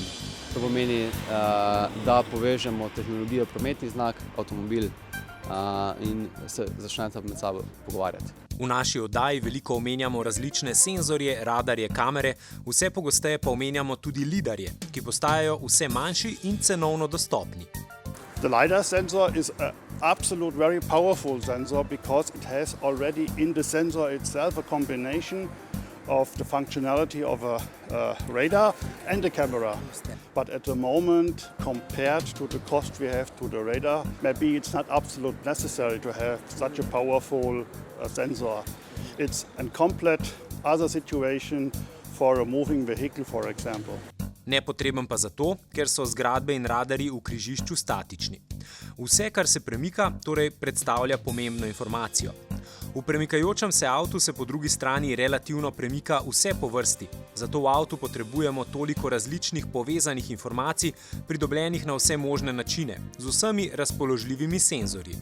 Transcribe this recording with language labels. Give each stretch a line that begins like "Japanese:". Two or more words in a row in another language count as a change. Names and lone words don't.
Slovenian: To pomeni, da povežemo tehnologijo prometni znak, avtomobil in se začnete med sabo pogovarjati. V naši oddaji veliko omenjamo različne senzorje, radarje, kamere, vse pogosteje pa omenjamo tudi lidarje, ki postajajo vse manjši in cenovno dostopni.
English: The LiDAR sensor is an absolute very powerful sensor because it has already in the sensor itself a combination of the functionality of a radar and a camera. But at the moment, compared to the cost we have to the radar, maybe it's not absolutely necessary to have such a powerful sensor. It's a complete other situation for a moving vehicle, for example.
Slovenian: Nepotreben pa zato, ker so zgradbe in radarji v križišču statični. Vse, kar se premika, torej predstavlja pomembno informacijo. V premikajočem se avtu se po drugi strani relativno premika vse po vrsti, zato v avtu potrebujemo toliko različnih povezanih informacij, pridobljenih na vse možne načine, z vsemi razpoložljivimi senzorji.